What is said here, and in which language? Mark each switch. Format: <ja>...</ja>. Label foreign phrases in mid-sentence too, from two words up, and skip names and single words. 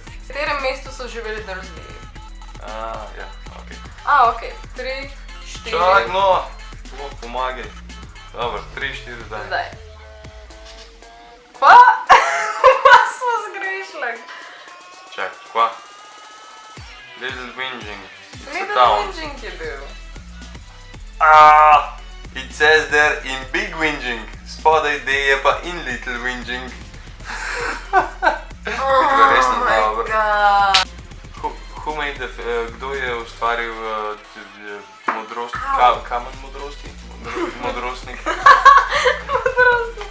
<sl>V katerem mestu so živeli Dursleyi? Ja, ok. Ok. 3, 4... Čak, no! Pomagaj. Dobro, 3, 4, zdaj. Zdaj. Pa? Pa smo zgrešili. Čak, kva?</sl> <en>Little Whinging. It's a Little town.</en> <sl>Whinging je bil.</sl> <en>It says there in Big Whinging.</en> <sl>Spodaj D je pa in Little Whinging. Res</sl> <en>Oh my</en> <sl>dobro.</sl> <en>god.</en> <sl>Kdo je ustvaril modrost, kamen modrosti? Modrostnik. Modrostnik.</sl>